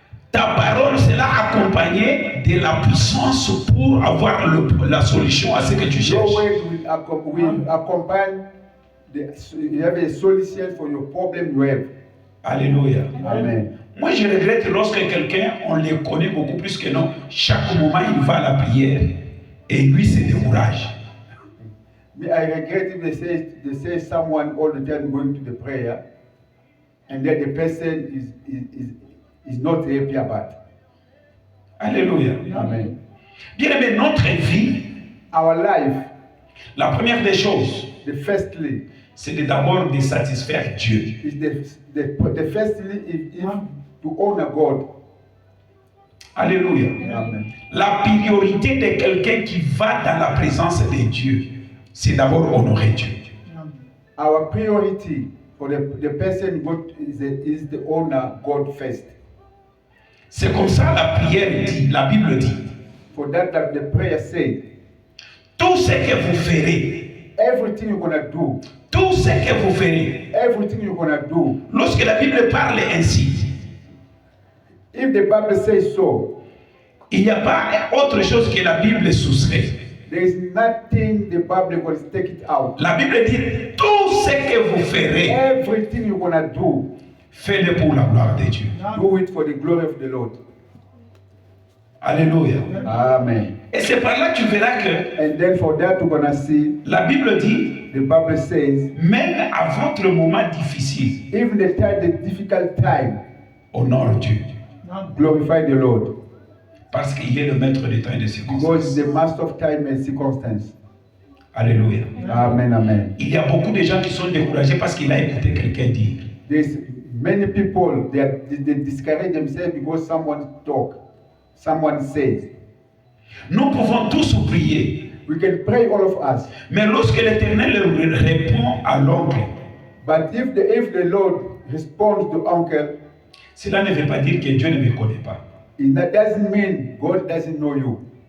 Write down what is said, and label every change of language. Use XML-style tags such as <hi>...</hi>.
<fr>Ta parole sera accompagnée de la puissance pour avoir la solution à ce que tu</fr> <en>your</en> <fr>cherches.</fr> <en>word will accompany you have a solution for your problem you have.</en> <fr>Alléluia. Amen. Moi, je regrette lorsque quelqu'un, on le connaît beaucoup plus que non, chaque moment il va à la prière et lui se décourage.</fr> <en>I regret if they say someone all the time going to the prayer, and then the person is not happy about.</en> <fr>Alléluia. Amen. Bien aimé, notre vie,</fr> <en>Our life,</en> <fr>la première des choses,</fr> <en>firstly,</en> <fr>c'est d'abord de satisfaire Dieu.</fr> <en>is the firstly is to honor God.</en> <fr>Alléluia. Amen. La priorité de quelqu'un qui va dans la présence de Dieu, c'est d'abord honorer Dieu.</fr> <en>Our priority for the person is the honor God first.</en> <fr>C'est comme ça la prière dit, la Bible dit.</fr> <en>For that the prayer say,</en> <fr>Tout ce que vous ferez,</fr> <en>everything you're gonna do,</en> <fr>tout ce que vous ferez,</fr> <en>everything you're gonna do.</en> <fr>lorsque la Bible parle ainsi,</fr> <en>If the Bible says so,</en> <fr>il n'y a pas autre chose que la Bible soustrait.</fr> <en>there is nothing the Bible will take it out.</en> <fr>La Bible dit, tout ce que vous ferez,</fr> <en>Everything you're gonna do,</en> <fr>faites-le pour la gloire de Dieu.</fr> <en>do it for the glory of the Lord.</en> <fr>Alléluia. Amen. Et c'est par là que tu verras que</fr> <en>And then for that we're gonna see</en> <fr>la Bible dit,</fr> <en>the Bible says,</en> <fr>même à votre moment difficile,</fr> <en>even the difficult time,</en> <fr>honore Dieu.</fr> <en>glorify the Lord.</en> <fr>Parce qu'il est le maître des temps et des</fr> <en>Because</en> <fr>circonstances.</fr> <en>he's the master of time and circumstance.</en> <fr>Alléluia. Amen, amen. Il y a beaucoup de gens qui sont découragés parce qu'il a écouté quelqu'un dire.</fr> <en>There's many people, they discourage themselves because someone talk, someone says.</en> <fr>Nous pouvons tous prier,</fr> <en>We can pray, all of us.</en> <fr>mais lorsque l'Éternel répond à l'oncle,</fr> <en>But if the Lord responds to uncle,</en> <fr>cela ne veut pas dire que Dieu ne me connaît pas.</fr> <en>that doesn't mean God doesn't know you.</en>